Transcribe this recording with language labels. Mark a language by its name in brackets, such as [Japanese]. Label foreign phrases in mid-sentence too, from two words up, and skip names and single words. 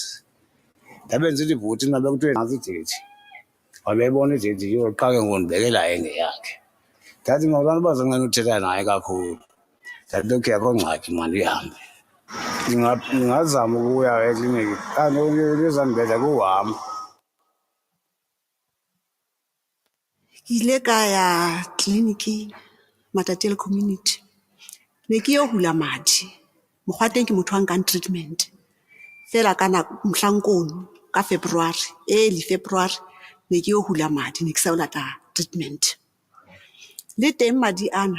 [Xhosa] Ndabe ndisithi bhuti mna bekuthiwe nantsi ideyithi. Wabeyibona ideyithi yiyo qha ke ngoku ndibekela engeyakhe. Ndathi mawulani uba zenqena uthetha naye kakhulu. Ndathi okay akho ngxaki mandihambe. Ngingazama ukuya ekliniki kanti into ezandibetha kuhamba. [Southern Sotho] Ke ile ka ya tleliniking Matatele community ne ke yo hula madi mokgwa teng ke motho a nkang treatment fela ka mohlankono ka February [English] early February [Southern Sotho] ne ke yo hula madi ne ke sa lata treatment le teng madi ana